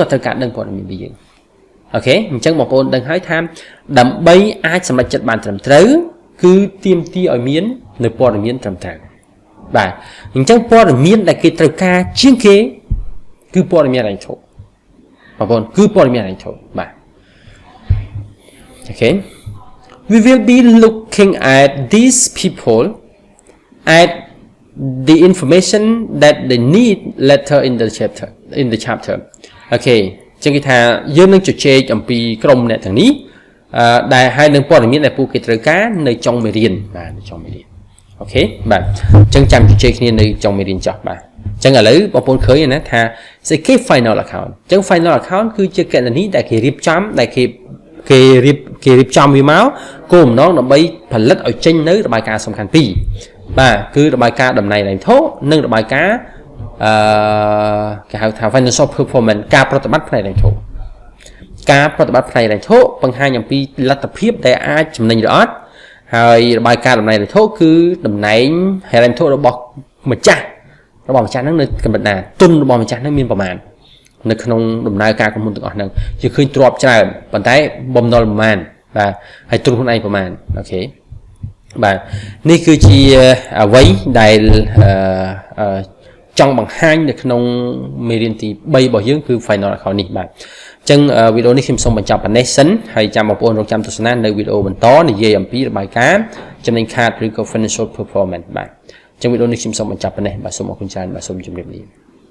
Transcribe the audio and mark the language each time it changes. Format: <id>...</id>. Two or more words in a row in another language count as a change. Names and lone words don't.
<km>គាត់ត្រូវការដឹងព័ត៌មានពីយើងអូខេអញ្ចឹងបងប្អូនដឹងហើយថាដើម្បីអាចសម្រេចចិត្តបានត្រឹមត្រូវគឺទាមទារឲ្យមាននៅព័ត៌មានត្រឹមត្រូវបាទអញ្ចឹងព័ត៌មានដែលគេត្រូវការជាងគេគឺ ព័ត៌មានហិរញ្ញវត្ថុបងប្អូនគឺព័ត៌មានហិរញ្ញវត្ថុបាទអូខេ</km> <en>We will be looking at these people at the information that they need later in the chapter</en> <km>អូខេចឹងគេថាយើង នឹងជជែកអំពីក្រុមអ្នកទាំងនេះដែលហើយនឹងព័ត៌មានដែលពួកគេត្រូវការនៅចុងមេរៀនបាទនៅចុ ងមេរៀនអូខេបាទអញ្ចឹងចាំជជែកគ្នានៅចុងមេរៀនចោះបាទអញ្ចឹងឥឡូវបងប្អូនឃើញណាថាស្អីគេ</km> <en>final account</en> <km>អញ្ចឹង</km> <en>final account</en> <km>គឺជាគណនីដែលគេរៀបចំដែលគេរៀបចំវាមកគោលបំណងដើម្បីផលិតឲ្យចេញនៅរបាយការណ៍សំខាន់ពីរបាទគឺរបាយការណ៍តំណែងហិរញ្ញវត្ថុនិងរបាយការណ៍គេហៅថា</km> <en>financial performance</en> <km>ការប្រតិបត្តិផ្នែកហិរញ្ញវត្ថុការប្រតិបត្តិផ្នែកហិរញ្ញវត្ថុបង្ហាញអំពីលទ្ធភាពដែលអាចចំណេញឬអត់ ហើយរបាយការណ៍តំណែងវត្ថុគឺតំណែងហិរញ្ញវត្ថុរបស់ម្ចាស់ហ្នឹងនៅកម្រិតណាទុនរបស់ម្ចាស់ហ្នឹងមានប្រមាណនៅ ក្នុងដំណើរការក្រុមហ៊ុនទាំងអស់ហ្នឹងជាឃើញទ្រព្យច្រើនប៉ុន្តែបំណុលប្រមាណបាទហើយទុនខ្លួនឯងប្រមាណអូខេបាទនេះគឺជាអ្វីដែលចង់បង្ហាញនៅក្នុងមេរៀនទី3របស់យើងគឺ</km> <en>final account</en> <km>នេះបាទអញ្ចឹងវីដេអូនេះខ្ញុំសូមបញ្ចប់ប៉ុណ្ណេះសិនហើយចាំបងប្អូនរងចាំទស្សនានៅវីដេអូបន្តនិយាយអំពីរបាយការណ៍ចំណេញខាតឬក៏</km> <en>financial performance</en> <km>បាទអញ្ចឹងវីដេអូនេះខ្ញុំសូមបញ្ចប់ប៉ុណ្ណេះបាទសូមអរគុណច្រើនបាទសូមជម្រាបលា</km>